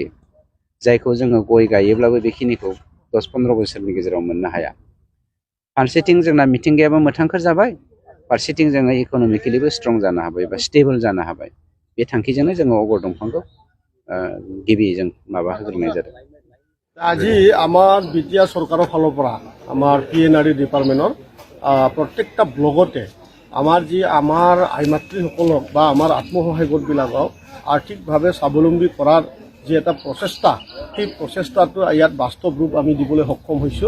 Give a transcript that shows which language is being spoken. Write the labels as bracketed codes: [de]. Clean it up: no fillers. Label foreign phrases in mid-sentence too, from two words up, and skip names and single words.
[brx] जायखौ जोङो गय गायोब्लाबो बेखिनिखौ 10-15 बोसोरनि गेजेराव मोननो हाया। फारसेथिं जोंना मिथिंगायाबो मोथांखोर जाबाय, फारसेथिं जोङो इक'नमिकेलिबो स्ट्रं जानो हाबाय बा स्टेबल जानो हाबाय। बे थांखिजोंनो जोङो अगर दंफांखौ गिबि जों माबा होग्रोनाय जादों। [as] আজি আমাৰ BTR চৰকাৰৰ ফালৰ পৰা আমাৰ PNRD ডিপাৰ্টমেণ্টৰ প্ৰত্যেকটা ব্লকতে আমাৰ আইমাতৃসকলক বা আমাৰ আত্মসহায়ক গোটবিলাকক আৰ্থিকভাৱে স্বাৱলম্বী কৰাৰ যি এটা প্ৰচেষ্টা, সেই প্ৰচেষ্টাটো ইয়াত বাস্তৱ ৰূপ আমি দিবলৈ সক্ষম হৈছোঁ।